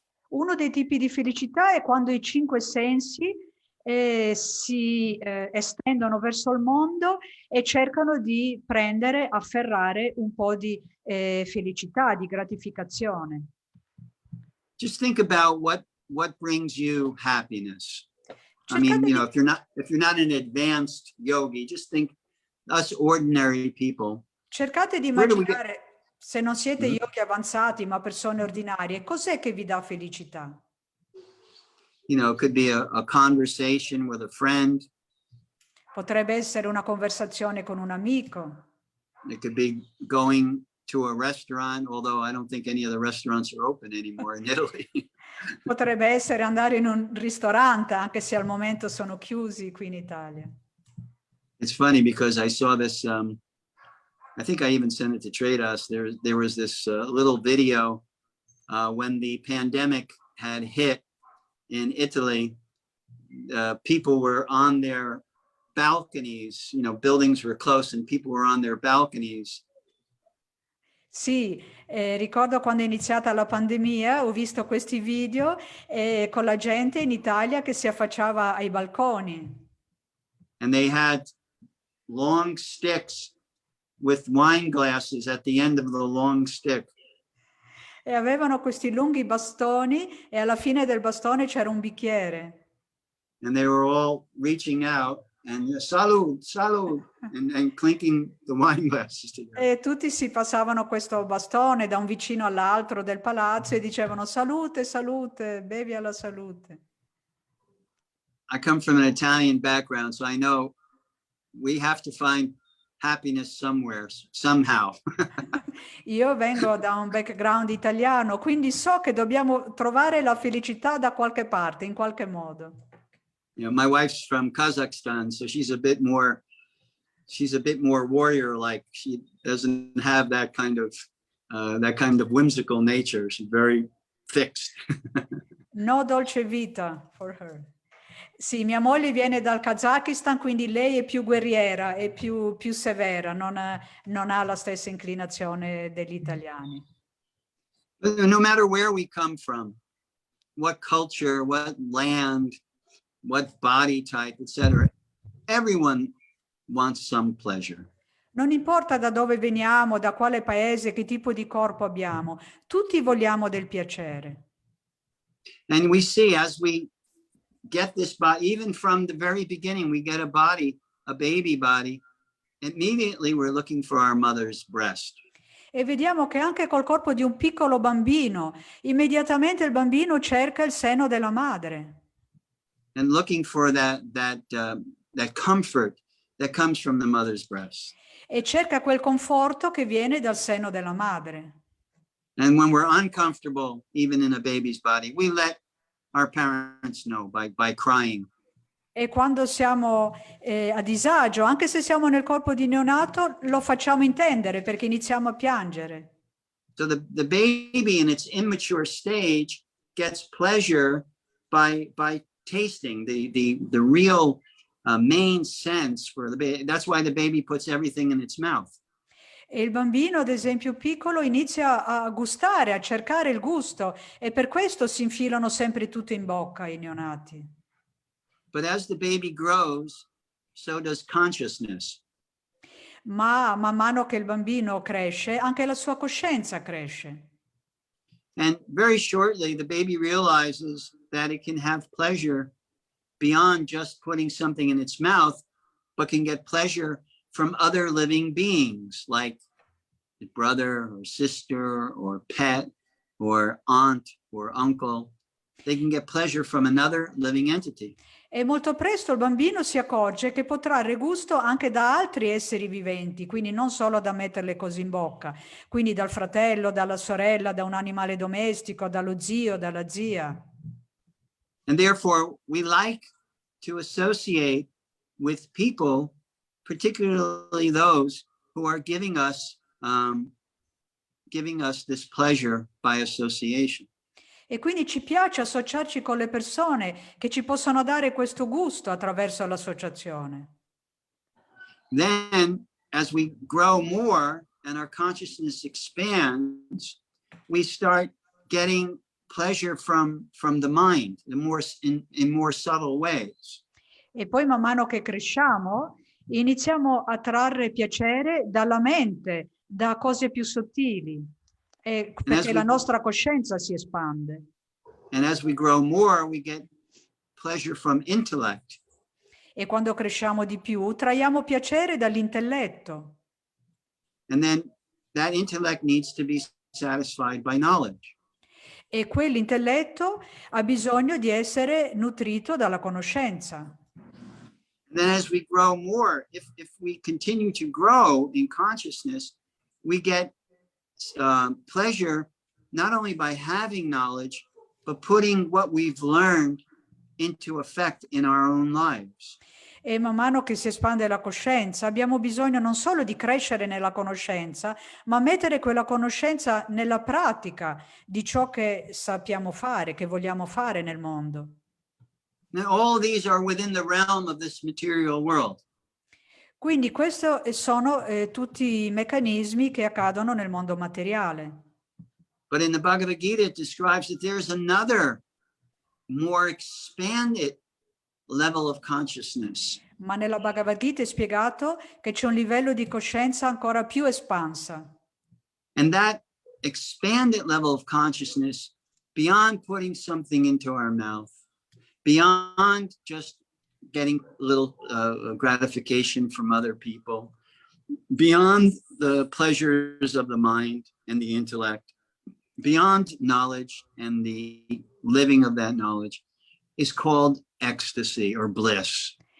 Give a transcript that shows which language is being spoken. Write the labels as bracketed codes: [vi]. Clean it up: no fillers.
[it] Uno dei tipi di felicità è quando i cinque sensi si estendono verso il mondo e cercano di prendere, afferrare un po' di felicità, di gratificazione. [en] Just think about what brings you happiness. I mean, you know, if you're not an advanced yogi, just think us ordinary people. [it] Cercate di immaginare Se non siete yogi avanzati, ma persone ordinarie, cos'è che vi dà felicità? [en] You know, it could be a conversation with a friend. [it] Potrebbe essere una conversazione con un amico, [en] It could be going to a restaurant, although I don't think any of the restaurants are open anymore in Italy. [it] potrebbe essere andare in un ristorante, anche se al momento sono chiusi qui in Italia. [en] It's funny because I saw this, I think I even sent it to Trade Us. There was this little video when the pandemic had hit in Italy. People were on their balconies, you know, buildings were close and people were on their balconies. [it] Sì, ricordo quando è iniziata la pandemia, ho visto questi video con la gente in Italia che si affacciava ai balconi. [en] And they had long sticks with wine glasses at the end of the long stick. [it] E avevano questi lunghi bastoni e alla fine del bastone c'era un bicchiere. [en] And they were all reaching out and salud, salud, and clinking the wine glasses together. [it] E tutti si passavano questo bastone da un vicino all'altro del palazzo e dicevano salute, salute, bevi alla salute. [en] I come from an Italian background, so I know we have to find happiness somewhere, somehow. [it] Io vengo da un background italiano, quindi so che dobbiamo trovare la felicità da qualche parte, in qualche modo. [en] You know, my wife's from Kazakhstan, so she's a bit more warrior-like. She doesn't have that kind of whimsical nature. She's very fixed. No dolce vita for her. [it] Sì, mia moglie viene dal Kazakistan, quindi lei è più guerriera, è più severa, non ha la stessa inclinazione degli italiani. [en] No matter where we come from, what culture, what land, what body type, etc., everyone wants some pleasure. [it] Non importa da dove veniamo, da quale paese, che tipo di corpo abbiamo, tutti vogliamo del piacere. [en] And we see as we get this body, even from the very beginning, we get a body, a baby body, immediately we're looking for our mother's breast. [it] E vediamo che anche col corpo di un piccolo bambino, immediatamente il bambino cerca il seno della madre. [en] And looking for that comfort that comes from the mother's breast. [it] E cerca quel conforto che viene dal seno della madre. [en] And when we're uncomfortable, even in a baby's body, we let our parents know by crying. [it] E quando siamo a disagio, anche se siamo nel corpo di neonato, lo facciamo intendere perché iniziamo a piangere. [en] So the baby in its immature stage gets pleasure by tasting the real main sense for the baby. That's why the baby puts everything in its mouth. [it] E il bambino, ad esempio piccolo, inizia a gustare, a cercare il gusto e per questo si infilano sempre tutto in bocca i neonati. [en] But as the baby grows, so does consciousness. [it] Ma man mano che il bambino cresce, anche la sua coscienza cresce. [en] And very shortly, the baby realizes that it can have pleasure beyond just putting something in its mouth, but can get pleasure from other living beings like a brother or sister or pet or aunt or uncle. They can get pleasure from another living entity. [it] E molto presto il bambino si accorge che può trarre gusto anche da altri esseri viventi, quindi non solo da metterle così in bocca, quindi dal fratello, dalla sorella, da un animale domestico, dallo zio, dalla zia. [en] And therefore, we like to associate with people, particularly those who are giving us this pleasure by association. [it] E quindi ci piace associarci con le persone che ci possono dare questo gusto attraverso l'associazione. [en] Then, as we grow more and our consciousness expands, we start getting pleasure from the mind in more subtle ways. [it] E poi man mano che cresciamo iniziamo a trarre piacere dalla mente, da cose più sottili. Perché la nostra coscienza si espande. [en] And as we grow more, we get pleasure from intellect. [it] E quando cresciamo di più, traiamo piacere dall'intelletto. [en] And then that intellect needs to be satisfied by knowledge. [it] E quell'intelletto ha bisogno di essere nutrito dalla conoscenza. [en] And then as we grow more, if we continue to grow in consciousness, we get pleasure not only by having knowledge, but putting what we've learned into effect in our own lives. [it] E man mano che si espande la coscienza, abbiamo bisogno non solo di crescere nella conoscenza, ma mettere quella conoscenza nella pratica di ciò che sappiamo fare, che vogliamo fare nel mondo. [en] Now, all these are within the realm of this material world. [it] Quindi questi sono tutti i meccanismi che accadono nel mondo materiale. [en] But in the Bhagavad Gita, it describes that there's another more expanded level of consciousness. [it] Ma nella Bhagavad Gita è spiegato che c'è un livello di coscienza ancora più espansa. [en] And that expanded level of consciousness, beyond putting something into our mouth, beyond just getting a little gratification from other people, beyond the pleasures of the mind and the intellect, beyond knowledge and the living of that knowledge, is called ecstasy or bliss.